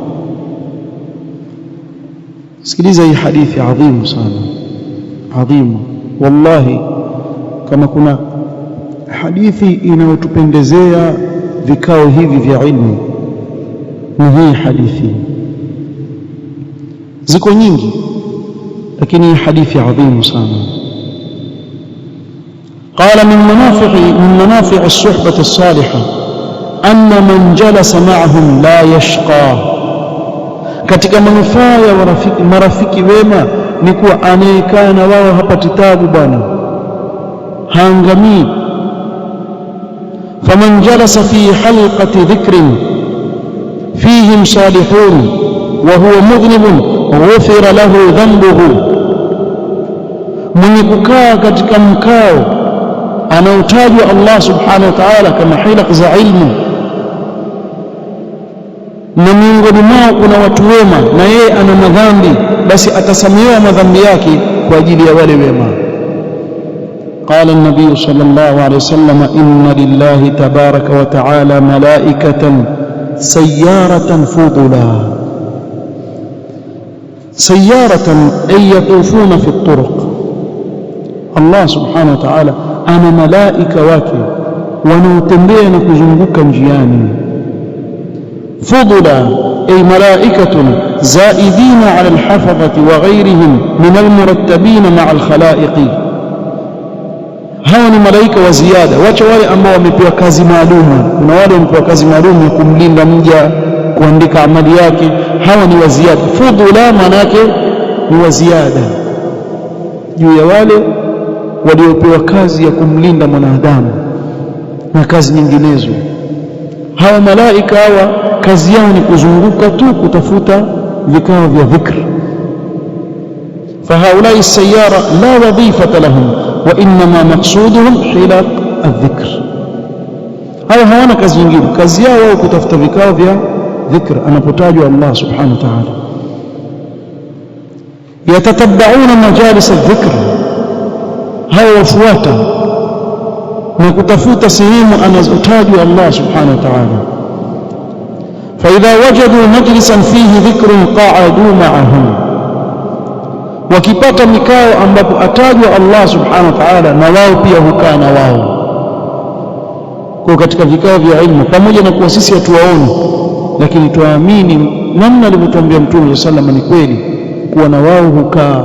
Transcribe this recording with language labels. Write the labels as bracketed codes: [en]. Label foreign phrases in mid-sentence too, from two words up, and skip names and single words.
[sw] Sikiliza hii hadithi adhimu sana, adhimu wallahi. Kama kuna hadithi inayotupendezea vikao hivi vya ilmu ni hii hadithi. Ziko nyingi, lakini hii hadithi adhimu sana. [ar] قال من منافع الصحبة الصالحة أن من جلس معهم لا يشقى. [sw] Katika manufaa ya marafiki wema ni kuwa anayekaa na wao hapati taabu bwana, haangamii. [ar] فمن جلس في حلقة ذكر فيهم صالح وهو مذنب غفر له ذنبه, [sw] mwenye kukaa katika mkao anaotajwa Allah [ar] سبحانه وتعالى [sw] kama hilaq za ilmu, na miongoni mwao kuna watu wema na yeye ana madhambi, basi atasamehewa madhambi yake kwa ajili ya wale wema. [ar] قال النبي صلى الله عليه وسلم، إن لله تبارك وتعالى ملائكة سيارة فضلا. سيارة أي يطوفون في الطرق. [sw] Allah [ar] سبحانه وتعالى [sw] ana malaika wake wanaotembea na kuzunguka njiani. [ar] فضلا أي ملائكة زائدين على الحفظة وغيرهم من المرتبين مع الخلائق. [sw] hawa ni malaika wa ziada. Wacha wale ambao wamepewa kazi maalum. Kuna wale wamepewa kazi maalum ya kumlinda mja, kuandika amali yake. Hawa ni wa ziada. Fudula maana yake ni wa ziada juu ya wale waliopewa kazi ya kumlinda mwanadamu na kazi nyinginezo. Hawa malaika hawa kazi yao ni kuzunguka tu kutafuta vikao vya dhikr. [ar] فهؤلاء السيارة لا وظيفة لهم وإنما مقصودهم حلق الذكر. [sw] هاو hawana kazi nyingine, kazi yao wao kutafuta vikao vya dhikr anapotajwa Allah [ar] سبحانه وتعالى. يتتبعون مجالس الذكر, [sw] hao wafuata na kutafuta sehemu anazotajwa Allah [ar] سبحانه وتعالى. فإذا وجدوا مجلسا فيه ذكر قعدوا معهم, [sw] wakipata mikao ambapo atajwa Allah [ar] سبحانه وتعالى [sw] na wao pia hukaa na wao. Kwa katika vikao vya ilmu, pamoja na kuwa sisi hatuwaoni, lakini tuamini namna alivyotuambia Mtume [ar] صلى الله عليه وسلم [sw] ni kweli, kuwa na wao hukaa.